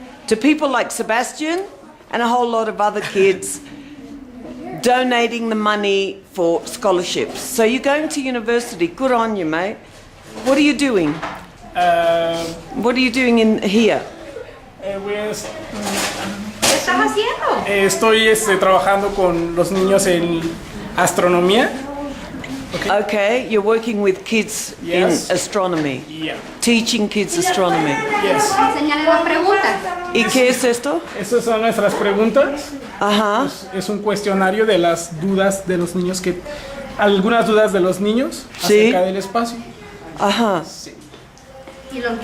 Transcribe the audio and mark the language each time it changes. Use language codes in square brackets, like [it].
[en] To people like Sebastian and a whole lot of other kids donating the money for scholarships. So you're going to university. Good on you, mate. What are you doing? What are you doing in here? [es] pues, ¿Qué estás haciendo? estoy trabajando con los niños en astronomía. [en] Okay, you're working with kids Yes. in astronomy. Yeah. Teaching kids astronomy. Yes. [es] Enseñale las preguntas. ¿Y qué es esto? Estas son nuestras preguntas. Ajá. Es un cuestionario de las dudas de los niños algunas dudas de los niños Sí. acerca del espacio. Ajá. ¿Y los,